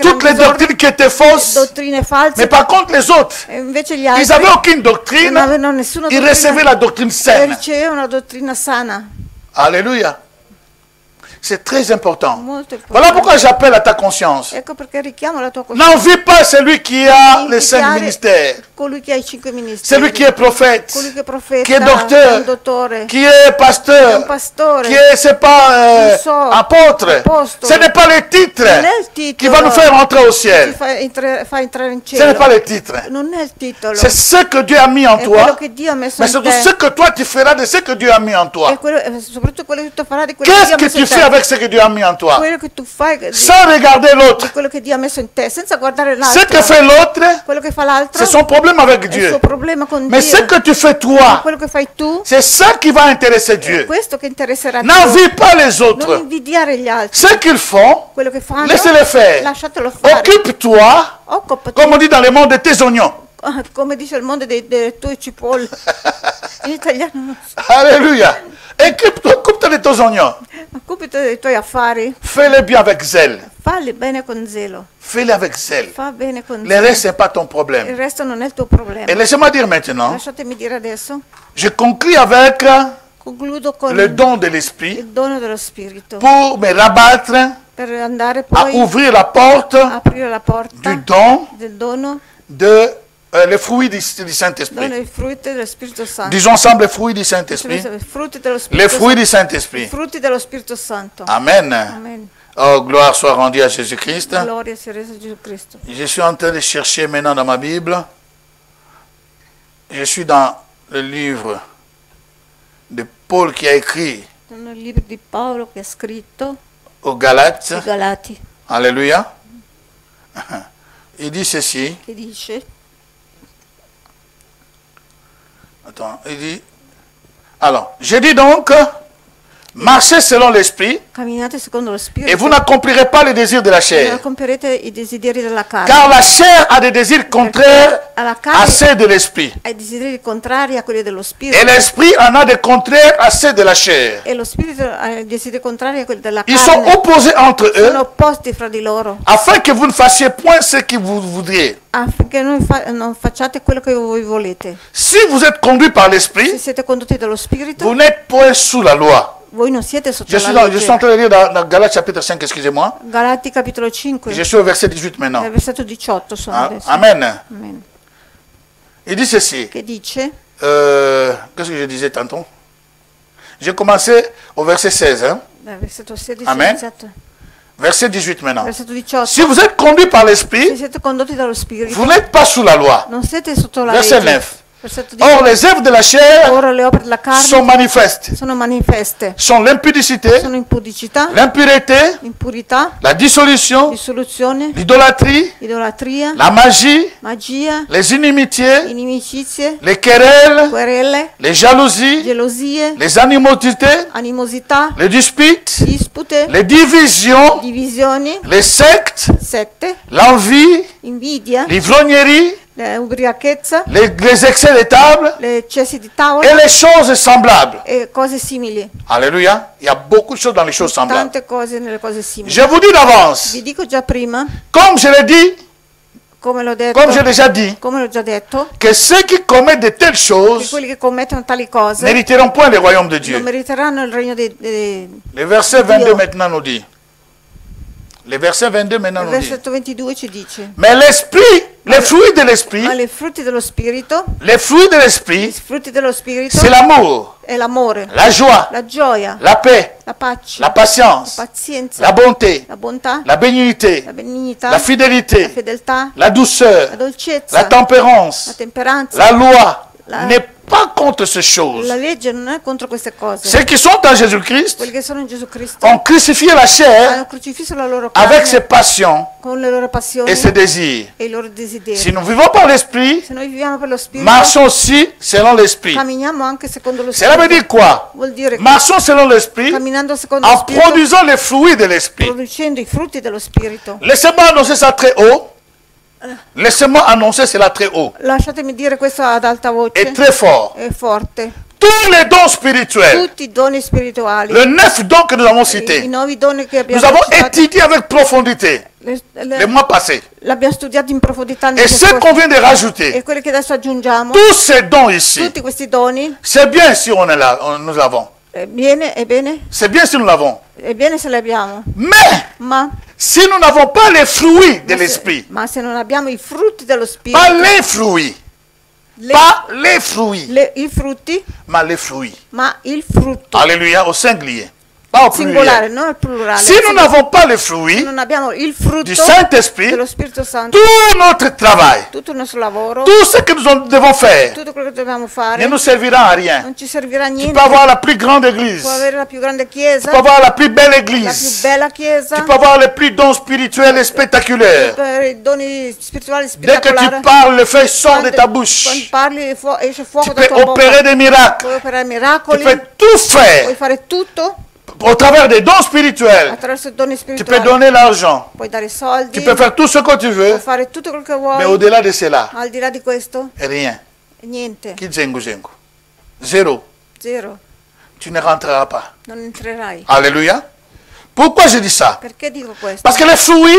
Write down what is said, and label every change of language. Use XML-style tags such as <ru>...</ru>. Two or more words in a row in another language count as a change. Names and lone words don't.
<fr>toutes les</fr> <it>erano</it> <fr>doctrines qui étaient fausses.</fr> <it>dottrine false.</it> <fr>Mais par contre, les autres,</fr> <it>E invece gli</it> <fr>ils</fr> <it>altri</it> <fr>n'avaient aucune</fr> <it>non</it> <fr>doctrine,</fr> <it>avevano nessuna</it> <fr>ils recevaient la doctrine</fr> <it>e</it> <fr>saine.</fr> <it>ricevevano una dottrina sana.</it> <fr>Alléluia. C'est très important.</fr> <it>Molto importante.</it> <fr>Voilà pourquoi j'appelle à ta conscience.</fr> <it>Ecco perché richiamo la tua coscienza.</it> <fr>N'envie pas celui qui a les cinq</fr> <it>Iniziare</it> <fr>ministères.</fr> <it>colui che ha i 5 ministeri,</it> <fr>celui qui est prophète,</fr> <it>colui che è profeta,</it> <fr>qui est docteur,</fr> <it>un dottore,</it> <fr>qui est pasteur,</fr> <it>un pastore,</it> <fr>qui est, c'est pas,</fr> <it>non so,</it> <fr>apôtre.</fr> <it>apostolo.</it> <fr>Ce n'est pas le titre</fr> <it>Non è il</it> <fr>qui</fr> <it>titolo</it> <fr>va nous faire entrer au</fr> <it>che</it> <fr>ciel.</fr> <it>fa entrare in</it> <fr>Ce n'est</fr> <it>cielo.</it> <fr>pas le titre.</fr> <it>Non è il titolo,</it> <fr>C'est ce que Dieu a mis en</fr> <it>è quello</it> <fr>toi,</fr> <it>che Dio ha messo</it> <fr>mais</fr> <it>in</it> <fr>surtout</fr> <it>te.</it> <fr>ce que toi tu feras de ce que Dieu a mis en toi.</fr> <it>Soprattutto quello che tu farai di quello che</it> <fr>Qu'est-ce</fr> <it>Dio ha</it> <fr>que</fr> <it>messo</it> <fr>tu</fr> <it>in</it> <fr>fais</fr> <it>te.</it> <fr>avec ce que Dieu a mis en toi?</fr> <it>Quello che tu fai</it> <fr>Sans regarder l'autre.</fr> <it>di quello che Dio ha messo in te, senza guardare</it> <fr>Ce</fr> <it>l'altro.</it> <fr>que fait l'autre,</fr> <it>Quello che fa l'altro</it> <fr>c'est son problème avec</fr> <it>è il</it> <fr>Dieu.</fr> <it>suo problema con</it> <fr>Mais</fr> <it>Dio.</it> <fr>ce que tu fais toi,</fr> <it>Quello che fai tu</it> <fr>c'est ça qui va intéresser</fr> <it>è</it> <fr>Dieu.</fr> <it>questo che interesserà Dio.</it> <fr>N'envie pas les</fr> <it>Non</it> <fr>autres.</fr> <it>invidiare gli altri.</it> <fr>Ce qu'ils font,</fr> <it>Quello che fanno,</it> <fr>laissez-les faire.</fr> <it>lasciatelo fare.</it> <fr>Occupe-toi,</fr> <it>Occupati,</it> <fr>comme on dit dans le monde, de tes oignons.</fr> <it>come dice il mondo dei tuoi cipolle. In italiano non so.</it> <fr>Alléluia. Occupe-toi de tes oignons.</fr> <it>Occupati dei tuoi affari.</it> <fr>Fais-les bien avec zèle.</fr> <it>Falli bene con zelo.</it> <fr>Fais-les avec zèle.</fr> <it>Fa bene con</it> <fr>Le</fr> <it>zelo.</it> <fr>reste, ce n'est pas ton</fr> <it>Il</it> <fr>problème.</fr> <it>resto non è il tuo problema.</it> <fr>Et laissez-moi dire maintenant,</fr> <it>Lasciatemi dire adesso,</it> <fr>je conclue avec</fr> <it>concludo con</it> <fr>le don de l'esprit</fr> <it>il dono dello Spirito,</it> <fr>pour me rabattre</fr> <it>per andare</it> <fr>à</fr> <it>poi</it> <fr>ouvrir la porte</fr> <it>a aprire la porta</it> <fr>du don</fr> <it>del dono,</it> <fr>de les fruits du</fr> <it>dono</it> <fr>Saint-Esprit.</fr> <it>dei frutti dello Spirito Santo.</it> <fr>Disons ensemble les fruits du Saint-Esprit.</fr> <it>I frutti dello</it> <fr>Les</fr> <it>Spirito</it> <fr>fruits du</fr> <it>Santo. I</it> <fr>Saint-Esprit.</fr> <it>frutti dello Spirito Santo.</it> <fr>Amen.</fr> <it>Amen.</it> <fr>Oh, gloire soit rendue à Jésus-Christ.</fr> <it>Gloria sia resa a Gesù Cristo.</it> <fr>Je suis en train de chercher maintenant dans ma Bible. Je suis dans le livre de Paul qui a écrit</fr> <it>Sono il libro di Paolo che ha scritto</it> <fr>aux Galates.</fr> <it>ai Galati,</it> <fr>Alléluia. Il dit ceci.</fr> <it>che dice,</it> <fr>Attends, il dit. Alors, je dis donc, marchez selon l'esprit</fr> <it>camminate secondo lo</it> <fr>et</fr> <it>Spirito</it> <fr>vous n'accomplirez pas les désirs de la</fr> <it>e non</it> <fr>chair.</fr> <it>compierete i desideri della carne.</it> <fr>Car la chair a des désirs contraires</fr> <it>Alla</it> <fr>à</fr> <it>carne</it> <fr>ceux de l'esprit.</fr> <it>ai desideri contrari a quelli dello</it> <fr>Et</fr> <it>Spirito.</it> <fr>l'esprit en a des contraires à ceux de la chair.</fr> <it>E lo Spirito ha i desideri contrari a quelli della</it> <fr>Ils sont</fr> <it>carne.</it> <fr>opposés entre eux</fr> <it>Sono opposti fra di loro,</it> <fr>afin que vous ne fassiez point ce que vous voudriez.</fr> <it>affinché non facciate quello che voi volete.</it> <fr>Si vous êtes conduit par</fr> <it>Se</it> <fr>l'esprit,</fr> <it>siete condotti dallo Spirito,</it> <fr>vous n'êtes point sous la loi.</fr> <it>voi non siete sotto</it> <fr>Je suis,</fr> <it>la</it> <fr>je suis en</fr> <it>legge.</it> <fr>train de lire dans Galates chapitre 5, excusez-moi.</fr> <it>Galati capitolo 5,</it> <fr>Je suis au verset 18 maintenant.</fr> <it>versetto 18 sono Ah, adesso.</it> <fr>Amen.</fr> <it>Amen.</it> <fr>Il dit ceci.</fr> <it>Che dice,</it> <fr>Qu'est-ce que je disais tantôt? J'ai commencé au verset 16. Hein?</fr> <it>versetto 16,</it> <fr>Amen.</fr> <it>esatto.</it> <fr>Verset 18 maintenant.</fr> <it>Versetto 18,</it> <fr>Si vous êtes conduit par</fr> <it>se</it> <fr>l'esprit,</fr> <it>siete condotti dallo Spirito,</it> <fr>vous n'êtes pas sous la loi.</fr> <it>non siete sotto la</it> <fr>Verset</fr> <it>legge.</it> <fr>9.</fr> <it>Versetto</it> <fr>Or,</fr> <it>19,</it> <fr>les œuvres de la chair</fr> <it>ora le opere della carne</it> <fr>sont manifestes.</fr> <it>sono manifeste,</it> <fr>Sont l'impudicité,</fr> <it>sono impudicità,</it> <fr>l'impureté,</fr> <it>impurità,</it> <fr>la dissolution,</fr> <it>dissoluzione,</it> <fr>l'idolâtrie,</fr> <it>idolatria,</it> <fr>la magie,</fr> <it>magia,</it> <fr>les inimitiés,</fr> <it>inimicizie,</it> <fr>les querelles,</fr> <it>querele,</it> <fr>les jalousies,</fr> <it>gelosie,</it> <fr>les animosités,</fr> <it>animosità,</it> <fr>les disputes,</fr> <it>dispute,</it> <fr>les divisions,</fr> <it>divisioni,</it> <fr>les sectes,</fr> <it>7,</it> <fr>l'envie,</fr> <it>invidia,</it> <fr>l'ivrognerie,</fr> <it>ubriachezza,</it> <fr>les excès de table</fr> <it>le eccessi di</it> <fr>et</fr> <it>tavola</it> <fr>les choses semblables.</fr> <it>e cose simili.</it> <fr>Alléluia. Il y a beaucoup de choses dans les choses semblables.</fr> <it>Tante cose nelle cose simili.</it> <fr>Je vous dis d'avance,</fr> <it>Vi dico già prima,</it> <fr>comme je l'ai dit,</fr> <it>come l'ho detto,</it> <fr>comme j'ai déjà dit,</fr> <it>come l'ho già detto,</it> <fr>que ceux qui commettent de telles</fr> <it>che</it> <fr>choses</fr> <it>quelli che commettono tali cose</it> <fr>n'hériteront point le royaume de</fr> <it>non</it> <fr>Dieu.</fr> <it>meriteranno il regno</it> <fr>Le verset 22</fr> <it>Dio.</it> <fr>maintenant nous dit. Le verset 22 maintenant</fr> <it>Il</it> <fr>nous dit.</fr> <it>versetto 22 ci dice,</it> <fr>Mais l'esprit, les fruits de l'esprit,</fr> <it>ma i frutti dello Spirito,</it> <fr>les fruits de</fr> <it>i</it> <fr>l'esprit,</fr> <it>frutti dello Spirito</it> <fr>c'est l'amour,</fr> <it>è l'amore,</it> <fr>la joie,</fr> <it>la gioia,</it> <fr>la paix,</fr> <it>la pace,</it> <fr>la patience,</fr> <it>pazienza,</it> <fr>la bonté,</fr> <it>la bontà,</it> <fr>la bénignité,</fr> <it>la benignità,</it> <fr>la</fr> <it>la</it> <fr>fidélité,</fr> <it>fedeltà,</it> <fr>la douceur,</fr> <it>la dolcezza,</it> <fr>la</fr> <it>la</it> <fr>tempérance,</fr> <it>temperanza.</it> <fr>la loi</fr> <it>La-</it> <fr>n'est pas contre ces choses.</fr> <it>La legge non è contro queste cose.</it> <fr>Ceux qui sont en Jésus-Christ</fr> <it>Quelli che sono in Gesù Cristo</it> <fr>ont crucifié la chair</fr> <it>hanno crocifisso la loro carne</it> <fr>avec ses passions</fr> <it>con le loro passioni</it> <fr>et ses désirs.</fr> <it>e i loro desideri.</it> <fr>Si nous vivons par l'esprit,</fr> <it>Se noi viviamo per lo Spirito,</it> <fr>marchons aussi selon l'esprit.</fr> <it>camminiamo anche secondo lo</it> <fr>Cela</fr> <it>Spirito.</it> <fr>veut dire quoi?</fr> <it>Vuol dire che</it> <fr>Marchons selon l'esprit</fr> <it>camminando secondo lo</it> <fr>en</fr> <it>Spirito,</it> <fr>produisant les fruits de l'esprit.</fr> <it>producendo i frutti dello Spirito.</it> <fr>Laissez-moi annoncer ça très haut. Laissez-moi annoncer cela très haut</fr> <it>Lasciatemi dire questo ad alta voce</it> <fr>et très fort.</fr> <it>e forte.</it> <fr>Tous les dons spirituels,</fr> <it>Tutti i doni spirituali,</it> <fr>les 9 dons que nous avons</fr> <it>i</it> <fr>cités,</fr> <it>9 doni che</it> <fr>nous</fr> <it>abbiamo</it> <fr>avons</fr> <it>citato,</it> <fr>étudié avec profondité les mois passés.</fr> <it>l'abbiamo studiato in profondità nei</it> <fr>Et</fr> <it>mesi</it> <fr>ce qu'on</fr> <it>scorsi.</it> <fr>vient de rajouter,</fr> <it>E quelli che adesso aggiungiamo,</it> <fr>tous ces dons ici,</fr> <it>tutti questi doni,</it> <fr>c'est bien si on est là, nous l'avons.</fr> <it>è bene,</it> <fr>C'est bien si nous l'avons.</fr> <it>è bene se li abbiamo,</it> <fr>Mais</fr> <it>ma</it> <fr>si nous n'avons pas les fruits de l'esprit,</fr> <it>ma se non abbiamo i frutti dello</it> <fr>pas</fr> <it>Spirito,</it> <fr>les fruits, Pas les fruits,</fr> <it>I frutti,</it> <fr>mais les fruits.</fr> <it>ma il frutto.</it> <fr>Alléluia, au singulier. Pas au</fr> <it>Singolare,</it> <fr>pluriel.</fr> <it>non al plurale.</it> <fr>Si nous n'avons pas les</fr> <it>Se</it> <fr>fruits</fr> <it>non abbiamo il frutto</it> <fr>du Saint-Esprit,</fr> <it>dello Spirito Santo,</it> <fr>tout notre travail,</fr> <it>tutto il nostro lavoro,</it> <fr>tout ce que nous devons faire,</fr> <it>tutto quello che dobbiamo</it> <fr>ne</fr> <it>fare,</it> <fr>nous servira à rien.</fr> <it>non ci servirà a</it> <fr>Tu</fr> <it>niente.</it> <fr>peux avoir la plus grande église,</fr> <it>Può</it> <fr>tu</fr> <it>avere la più grande chiesa,</it> <fr>peux avoir la plus belle</fr> <it>la più</it> <fr>église,</fr> <it>bella chiesa,</it> <fr>tu peux avoir les plus dons spirituels et spectaculaires.</fr> <it>per i doni spirituali</it> <fr>Dès que tu</fr> <it>spettacolari.</it> <fr>parles, le feu sort de ta</fr> <it>Quando</it> <fr>bouche.</fr> <it>parli esce fuoco</it> <fr>Tu</fr> <it>dalla</it> <fr>peux</fr> <it>tua</it> <fr>opérer</fr> <it>bocca.</it> <fr>des miracles.</fr> <it>Puoi operare</it> <fr>Tu</fr> <it>miracoli,</it> <fr>peux tout</fr> <it>puoi</it> <fr>faire</fr> <it>fare tutto</it> <fr>au travers des dons spirituels.</fr> <it>attraverso i doni</it> <fr>Tu peux</fr> <it>spirituali.</it> <fr>donner l'argent.</fr> <it>Puoi dare soldi,</it> <fr>Tu peux faire tout ce que tu veux.</fr> <it>puoi fare tutto quello che</it> <fr>Mais</fr> <it>vuoi.</it> <fr>au-delà de cela,</fr> <it>Al di là di questo,</it> <fr>rien.</fr> <it>niente, Qui zengu zengu. Zéro. zero.</it> <fr>Tu ne rentreras pas.</fr> <it>Non entrerai.</it> <fr>Alléluia. Pourquoi je dis ça?</fr> <it>Perché dico questo?</it> <fr>Parce que les fruits,</fr>